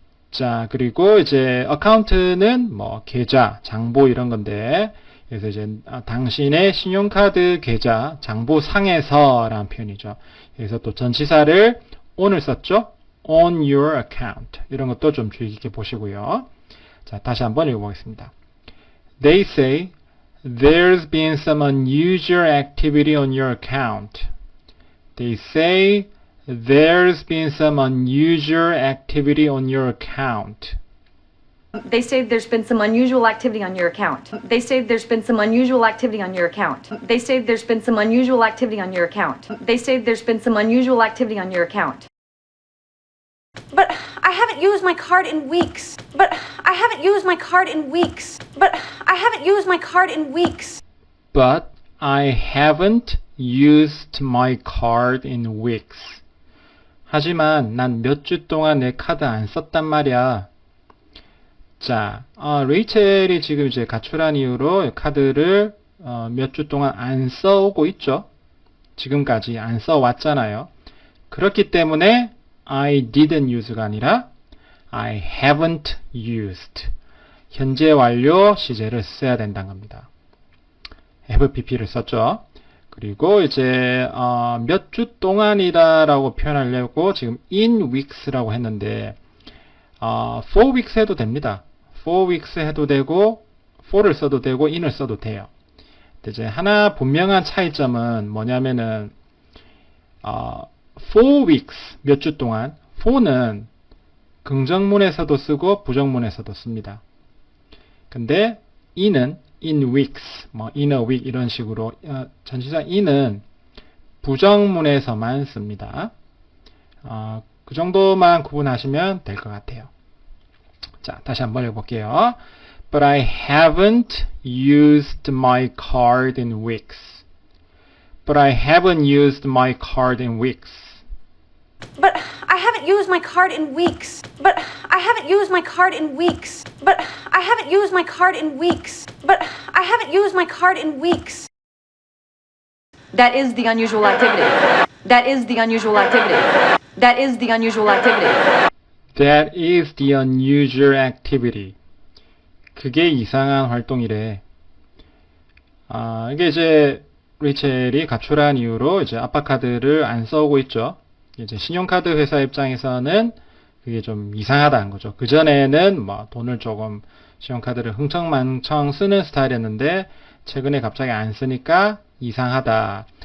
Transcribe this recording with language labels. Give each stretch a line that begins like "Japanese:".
Korean: 자, 그리고 이제 어카운트는 뭐 계좌, 장부 이런 건데 그래서 이제 당신의 신용카드 계좌, 장부상에서라는 표현이죠. 그래서 또 전치사를 on을 썼죠.
English: on your account.
Korean: 이런 것도 좀 주의 깊게 보시고요. 자, 다시 한번 읽어보겠습니다.
English: They say there's been some unusual activity on your account. They say there's been some unusual activity on your account. They say there's been some unusual activity on your account. They say there's been some unusual activity on your account. They say there's been some unusual activity on your account. They say there's been some unusual activity on your account. But I haven't used my card in weeks. But I haven't used my card in weeks. But I haven't used my card in weeks. But I haven't used my card in weeks.
Korean: 하지만 난 몇 주 동안 내 카드 안 썼단 말이야. 자, 레이첼이 지금 이제 가출한 이후로 카드를 몇 주 동안 안 써오고 있죠. 지금까지 안 써왔잖아요. 그렇기 때문에
English: I didn't use
Korean: 가 아니라
English: I haven't used.
Korean: 현재 완료 시제를 써야 된다는 겁니다. FPP를 썼죠. 그리고 이제 몇 주 동안이다라고 표현하려고 지금
English: in weeks
Korean: 라고 했는데
English: 4 weeks
Korean: 해도 됩니다.
English: 4 weeks
Korean: 해도 되고 4를 써도 되고 in을 써도 돼요. 이제 하나 분명한 차이점은 뭐냐면은
English: 4 weeks
Korean: 몇 주 동안 4는 긍정문에서도 쓰고 부정문에서도 씁니다. 근데 in은
English: in weeks,
Korean: 뭐
English: in a week
Korean: 이런 식으로 전치사 in은 부정문에서만 씁니다. 그 정도만 구분하시면 될 것 같아요. 자, 다시 한번 읽어볼게요.
English: But I haven't used my card in weeks. But I haven't used my card in weeks. But I haven't used my card in weeks. But I haven't used my card in weeks. But I haven't used my card in weeks. But I haven't used my card in weeks. That is the unusual activity. That is the unusual activity. That is the unusual activity. That is the unusual activity.
Korean: 그게 이상한 활동이래. 이게 이제 리첼이 가출한 이후로 이제 아빠 카드를 안 써오고 있죠. 이제 신용카드 회사 입장에서는 그게 좀 이상하다는 거죠. 그전에는 뭐 돈을 조금 신용카드를 흥청망청 쓰는 스타일이었는데 최근에 갑자기 안 쓰니까 이상하다.